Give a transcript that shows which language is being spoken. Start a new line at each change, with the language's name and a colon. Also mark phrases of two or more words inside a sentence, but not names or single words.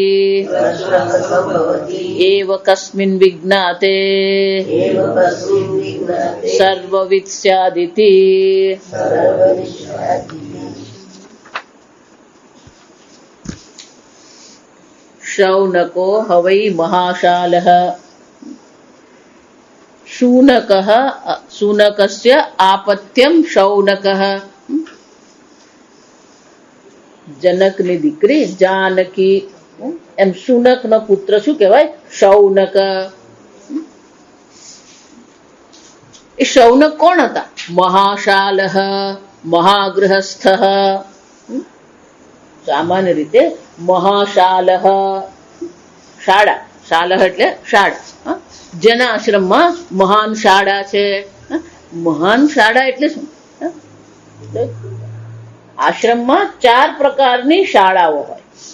Sanskrit: एव कस्मिन् विज्ञाते सर्ववित् स्यादिति शौनको हवै महाशालः शूनकस्य आपत्यम शौनकः
Gujarati: जनकની દીકરી જાનકી એમ શૂનકનો પુત્ર શું કહેવાય શૌનક એ શૌનક કોણ હતા મહાશાલહ મહાગૃહસ્થ સામાન્ય રીતે મહાશાલહ શાળા શાલહ એટલે શાળા જેના આશ્રમમાં મહાન શાળા છે મહાન શાળા એટલે શું આશ્રમમાં 4 પ્રકારની શાળાઓ હોય